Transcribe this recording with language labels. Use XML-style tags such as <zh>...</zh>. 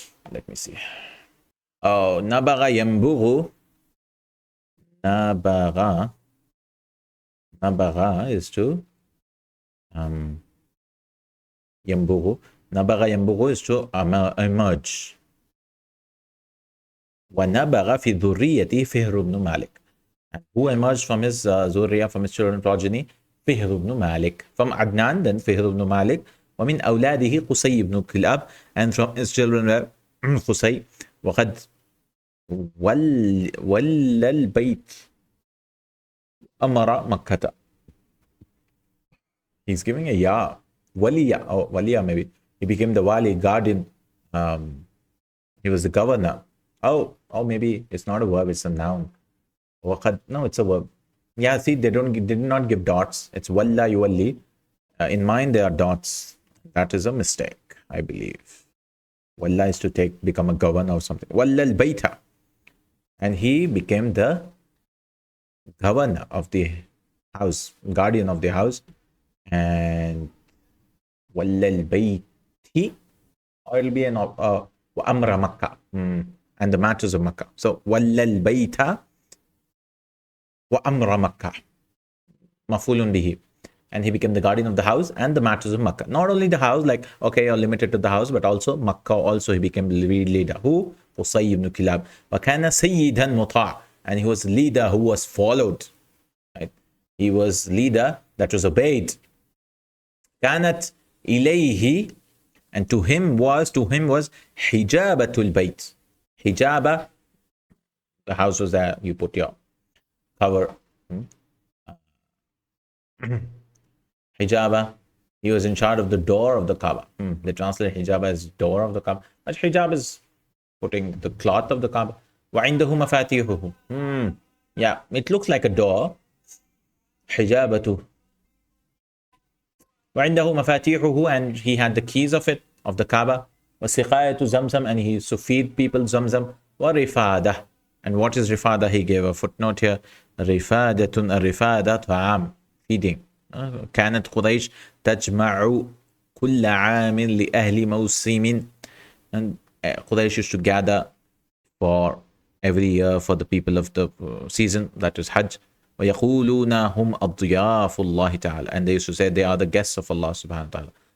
<en>Let me see. Oh, nabagha yambughu. Nabagha is to yambughu. Nabagha yambughu is to emerge.</en> <ar>وَنَبَغَ فِي ذُرِّيَّتِهِ فِهْرُ ibn Malik.</ar> <en>And who emerged from his zurriya, from his children progeny? Fihr ibn Malik. From Adnan, then Fihr ibn Malik.</en> <ar>وَمِنْ أَوْلَادِهِ قُصَيْ ibn Kilab.</ar> <en>And from his children were Qusay.</en> <ar>وَقَدْ وَلَّ الْبَيْتِ أَمَرَ مَكَّةَ.</ar> <en>He's giving a ya. Waliya, or waliya maybe. He became the wali, guardian. He was the governor. Oh, maybe it's not a verb, it's a noun. No, it's a verb. Yeah, see, they did not give dots. It's walla yuwalli. In mine, there are dots. That is a mistake, I believe. Walla is to become a governor or something. Walla al-bayta. And he became the governor of the house, guardian of the house. And walla al-bayti, or it'll be an amra Makkah. And the matters of Makkah.</en> <ar>So, وَلَّ الْبَيْتَ وَأَمْرَ مَكَّةَ. Mafulun bihi.</ar> <en>And he became the guardian of the house and the matters of Makkah. Not only the house, like, okay, you're limited to the house, but also Makkah, also he became the leader. Who? Qusay ibn Kilab. وَكَانَ سَيِّدًا مُطَاعًا. And he was leader who was followed. Right? He was leader that was obeyed.</en> <ar>كَانَتْ إِلَيْهِ.</ar> <en>And to him was hijabatul bayt. Hijaba, the house was there, you put your cover. Hijaba, he was in charge of the door of the Kaaba. They translate hijaba as door of the Kaaba. But hijab is putting the cloth of the Kaaba. وَعِنْدَهُ مَفَاتِيحُهُ. Yeah, it looks like a door. حجابته وعنده مفاتيحه, and he had the keys of it, of the Kaaba. وسقاية زمزم, and he used to feed people Zamzam. ورفادة, and what is rifada? He gave a footnote here.</en> <ar>رفادة, الرفادة طعام, feeding.</ar> <en>كانت قريش تجمع كل عام لأهل موسم, and Quraysh used to gather for every year for the people of the season, that is Hajj. ويقولون هم أضياف الله تعالى, and they used to say they are the guests of Allah subhanahu wa ta'ala.</en>